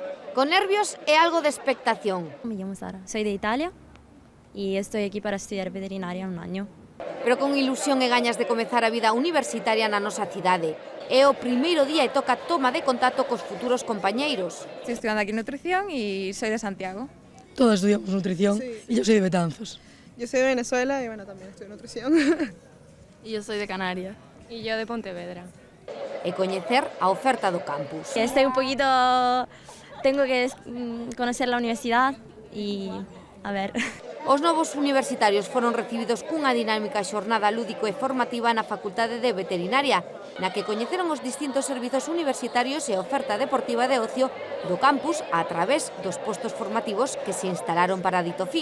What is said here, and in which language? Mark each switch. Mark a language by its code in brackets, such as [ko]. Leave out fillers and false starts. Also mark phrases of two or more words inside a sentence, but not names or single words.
[gl] Con nervios e algo de expectación. [es] Me llamo Sara, soy de Italia y estoy aquí para estudiar veterinaria un año. [gl] Pero con ilusión e gañas de comezar a vida universitaria na nosa cidade. É o primeiro día e toca toma de contacto cos futuros compañeiros. [es] Estoy estudiando aquí nutrición y soy de Santiago. Todos estudiamos nutrición y yo soy de Betanzos. Yo soy de Venezuela y bueno, también estudio nutrición. Y yo soy de Canarias. Y yo de Pontevedra. [gl] E coñecer a oferta do campus. [es] Estoy un poquito... Tengo que conocer la universidad y a ver... [gl] Os novos universitarios foron recibidos cunha dinámica xornada lúdico e formativa na Facultade de Veterinaria, na que coñeceron os distintos servizos universitarios e oferta deportiva de ocio do campus a través dos postos formativos que se instalaron para dito fin.